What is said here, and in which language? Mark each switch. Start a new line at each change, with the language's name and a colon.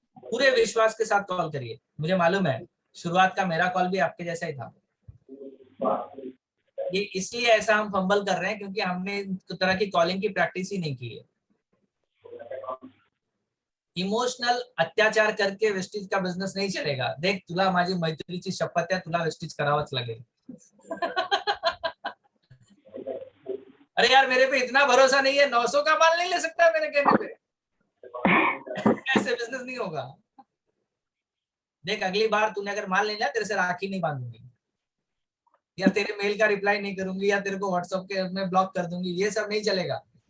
Hindi: पूरे विश्वास के साथ कॉल करिए। मुझे मालूम है शुरुआत का मेरा कॉल भी आपके जैसा ही था। ये इसलिए ऐसा हम फंबल कर रहे हैं क्योंकि हमने इस तरह की कॉलिंग की प्रैक्टिस ही नहीं की है। इमोशनल अत्याचार करके वेस्टीज का बिझनेस नहीं चलेगा।
Marathi: देख, तुला माझी मैत्रीची शपथ है, तुला वेस्टीज करावंच लागेल।
Hindi: अरे यार, मेरे पे इतना भरोसा नहीं है, 900 का माल नहीं ले सकता मेरे कहने पे। ऐसे बिजनेस नहीं होगा। देख, अगली बार तूने अगर माल नहीं लिया, तेरे से राखी नहीं बांधूंगी, या तेरे मेल का रिप्लाई नहीं करूंगी, या तेरे को व्हाट्सएप के में ब्लॉक कर दूंगी। ये सब नहीं चलेगा।